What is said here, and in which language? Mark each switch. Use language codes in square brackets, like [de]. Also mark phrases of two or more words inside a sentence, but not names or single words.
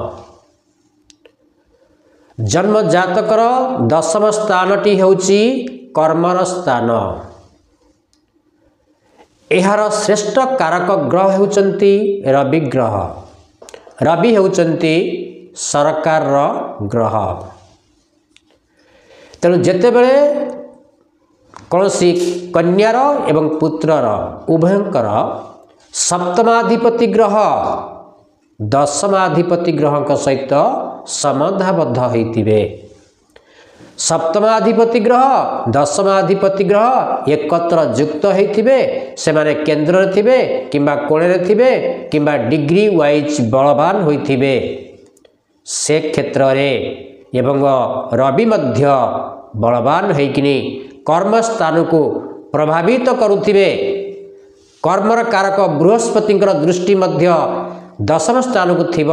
[or] ଜନ୍ମ ଜାତକର ଦଶମ ସ୍ଥାନଟି ହେଉଛି କର୍ମର ସ୍ଥାନ। ଏହାର ଶ୍ରେଷ୍ଠ କାରକ ଗ୍ରହ ହେଉଛନ୍ତି ରବି ଗ୍ରହ। ରବି ହେଉଛନ୍ତି ସରକାର ଗ୍ରହ। ତେଣୁ ଯେତେବେଳେ କୌଣସି କନ୍ୟାର ଏବଂ ପୁତ୍ରର ଉଭୟଙ୍କର ସପ୍ତମାଧିପତି ଗ୍ରହ ଦଶମାଧିପତି ଗ୍ରହ ସହିତ ସମ୍ବନ୍ଧବଦ୍ଧ ହୋଇଥିବେ। ସପ୍ତମାଧିପତି ଗ୍ରହ ଦଶମାଧିପତି ଗ୍ରହ ଏକତ୍ର ଯୁକ୍ତ ହୋଇଥିବେ। ସେମାନେ କେନ୍ଦ୍ରରେ ଥିବେ କିମ୍ବା କୋଣରେ ଥିବେ କିମ୍ବା [en] degree wise [or] ବଳବାନ ହୋଇଥିବେ। ସେ କ୍ଷେତ୍ରରେ ଏବଂ ରବି ମଧ୍ୟ ବଳବାନ ହୋଇକିନି କର୍ମ ସ୍ଥାନକୁ ପ୍ରଭାବିତ କରୁଥିବେ। କର୍ମର କାରକ ବୃହସ୍ପତି ଦୃଷ୍ଟି ମଧ୍ୟ ଦଶମ ସ୍ଥାନକୁ ଥିବ।